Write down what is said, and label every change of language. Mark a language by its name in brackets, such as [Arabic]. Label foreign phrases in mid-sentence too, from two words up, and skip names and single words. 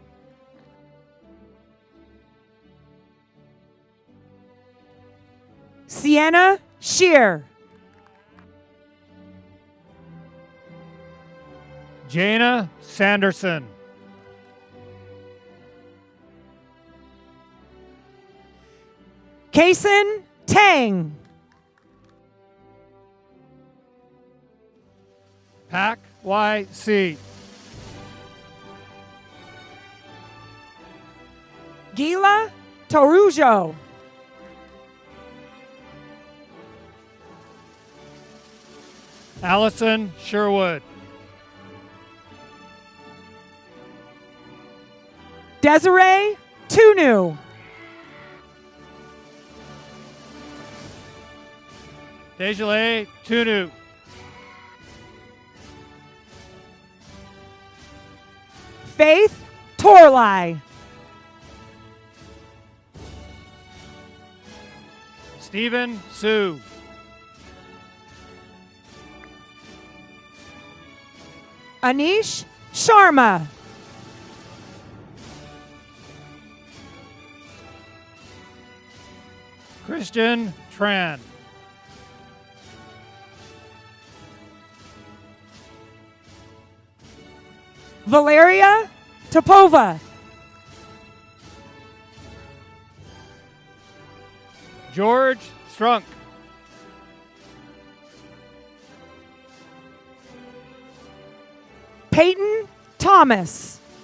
[English] Sienna Shear. Jana Sanderson. Kason Tang. Pak Y.C. Gila Torujo. Allison Sherwood. Desiree Tunu. Dejale Tunu. Faith Torlai. Stephen Sue. Anish Sharma. Christian Tran. Valeria Topova. George Strunk. Peyton Thomas.